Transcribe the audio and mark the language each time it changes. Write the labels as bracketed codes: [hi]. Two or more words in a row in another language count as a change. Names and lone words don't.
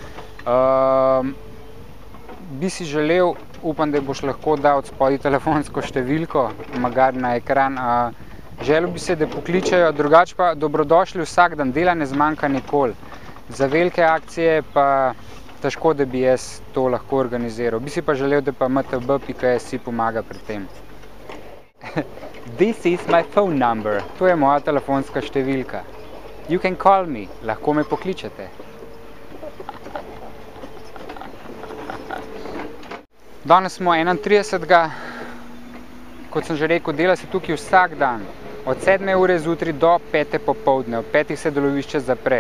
[sl] Bi si želel, upam, da boš lahko dal spodaj telefonsko številko, magari na ekran. Želel bi se, da pokličejo, drugače pa dobrodošli vsak dan, dela ne zmanjka nikoli. Za velike akcije pa težko, da bi jaz to lahko organiziral. Bi si pa želel, da pa mtb.si pomaga pri tem. [en] This is my phone number. [sl] To je moja telefonska številka. [en] You can call me. [sl] Lahko me pokličete. Danes smo 31. Kot sem že rekel, dela se tukaj vsak dan. Od 7. ure zjutraj do 5. popoldne. Ob 5. se delovišče zapre.